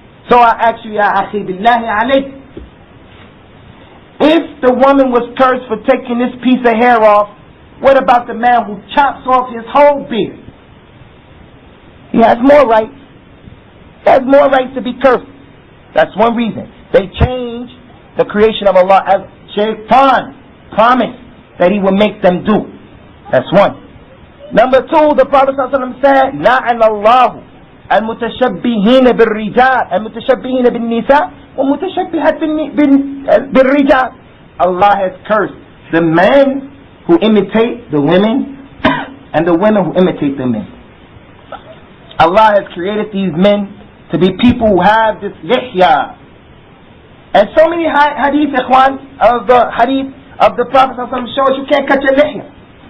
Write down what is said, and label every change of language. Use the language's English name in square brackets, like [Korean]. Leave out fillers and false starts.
[English] So I ask you, Ya Akhi Billahi alayk, if the woman was cursed for taking this piece of hair off, what about the man who chops off his whole beard? He has more rights. He has more rights to be cursed. That's one reason. They changed the creation of Allah, as Shaitan promised that he would make them do. That's one. Number two, the Prophet ﷺ said, [Arabic] لَعَنَ اللَّهُ الْمُتَشَبِّهِينَ بِالرِّجَالِ الْمُتَشَبِّهِينَ بِالنِّسَاءِ وَمُتَشَبِّهَةٍ بِالرِّجَالِ. [English] Allah has cursed the men who imitate the women and the women who imitate the men. Allah has created these men to be people who have this lihya. And so many hadith, ikhwan, of the hadith of the Prophet ﷺ shows you can't cut your lihya.